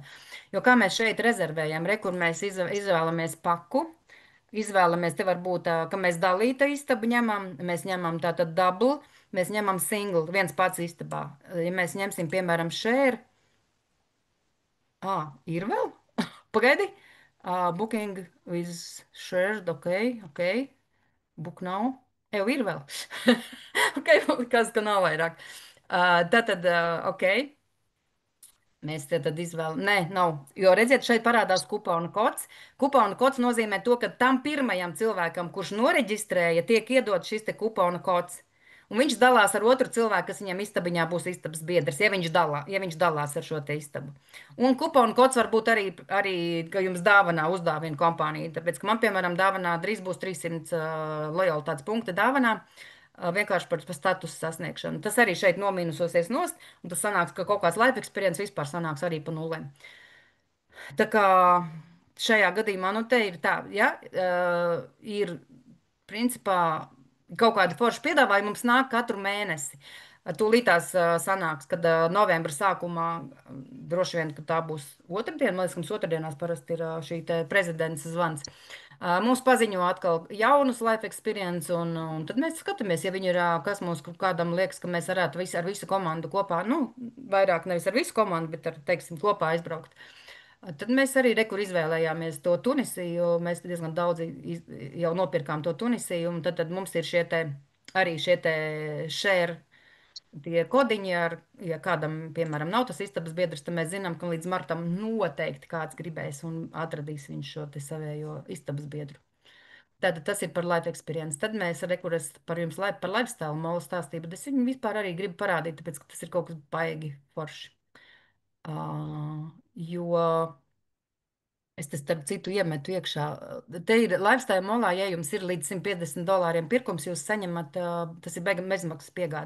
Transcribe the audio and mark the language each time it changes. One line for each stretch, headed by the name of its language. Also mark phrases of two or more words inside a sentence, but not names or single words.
Latvian: Jo kā mēs šeit rezervējam, rekur mēs izvēlamies paku. Izvēlamies, te var būt, ka mēs dalīta istabu ņemam, mēs ņemam tātad double, mēs ņemam single, viens pats istabā. Ja mēs ņemsim, piemēram, share, ir vēl, pagaidi,
English: booking is shared, ok, book now,
Latvian: jau ir vēl, ok, kas, ka nav vairāk. Tātad, ok. Mēs te tad izvēlamies, nē, nav. Jo redziet, šeit parādās kupona kods. Kupona kods nozīmē to, ka tam pirmajam cilvēkam, kurš noreģistrēja, tiek iedot šis te kupona kods. Un viņš dalās ar otru cilvēku, kas viņam istabiņā būs istabas biedrs, ja viņš dalās ar šo te istabu. Un kupona kods var būt arī ka jums dāvanā uzdāvina kompānija. Tāpēc, ka man, piemēram, dāvanā drīz būs 300 lojalitātes punkti dāvanā. Vienkārši par statusu sasniegšanu. Tas arī šeit nomīnusosies nost, un tas sanāks, ka kaut kāds
English: life experience
Latvian: vispār sanāks arī pa nulēm. Tā kā šajā gadījumā, nu, te ir tā, ja, ir principā kaut kāda forša piedāvājuma mums nāk katru mēnesi. Tūlītās sanāks, kad novembra sākumā droši vien, ka tā būs otrdiena, man liekas, ka mums otrdienās parasti ir šī te prezidents zvans. Mums paziņo atkal jaunus
English: life experience,
Latvian: un tad mēs skatāmies, ja viņi ir, kas mums kādam liekas, ka mēs varētu ar visu komandu kopā, nu, vairāk nevis ar visu komandu, bet ar, teiksim, kopā aizbraukt. Tad mēs arī rekur izvēlējāmies to Tunisiju, jo mēs diezgan daudz jau nopirkām to Tunisiju, un tad mums ir arī šie te share, tie kodiņi, ja kādam, piemēram, nav tas istabas biedrs, tad mēs zinām, ka līdz martam noteikti kāds gribēs un atradīs viņš šo te savējo istabas biedru. Tātad tas ir par
English: life experience.
Latvian: Tad mēs rekuras par jums par lifestyle molu stāstību, bet es viņu vispār arī gribu parādīt, tāpēc, ka tas ir kaut kas baigi forši. Jo es te starp citu iemetu iekšā. Te ir lifestyle molā, ja jums ir līdz $150 pirkums, jūs saņemat, tas ir bezmaksas piegāde.